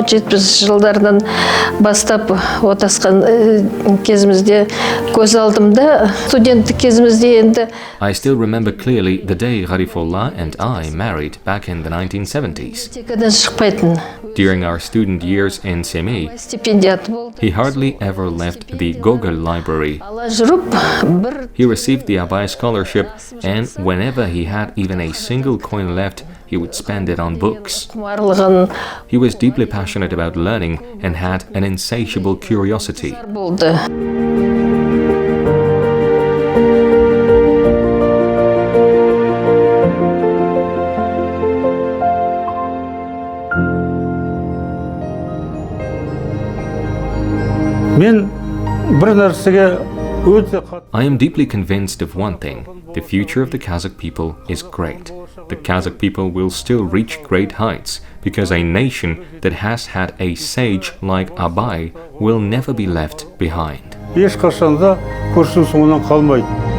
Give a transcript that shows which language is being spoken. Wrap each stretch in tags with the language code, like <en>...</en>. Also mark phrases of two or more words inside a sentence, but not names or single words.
<kk>70 жылдардан бастап отасқан кезімізде көз алдымда студенттік кезімізде енді</kk> <en>I still remember clearly the day Garifolla and I married back in the 1970s.</en> <kk>шықпайтын.</kk> <en>During our student years in Semey,</en> <kk>Стипендиат болды.</kk> <en>he hardly ever left the Gogol library.</en> <kk>Ала жүріп бір</kk> <en>He received the Abai scholarship, and whenever he had even a single coin left, he would spend it on books.</en> <kk>құмарлығын</kk> <en>He was deeply passionate about learning and had an insatiable curiosity.</en> <kk>болды. мен бір нәрсеге өте қатты</kk> <en>I am deeply convinced of one thing. The future of the Kazakh people is great. The Kazakh people will still reach great heights because a nation that has had a sage like Abai will never be left behind.</en> <kk>ешқашан да көршінің соңынан қалмайды.</kk>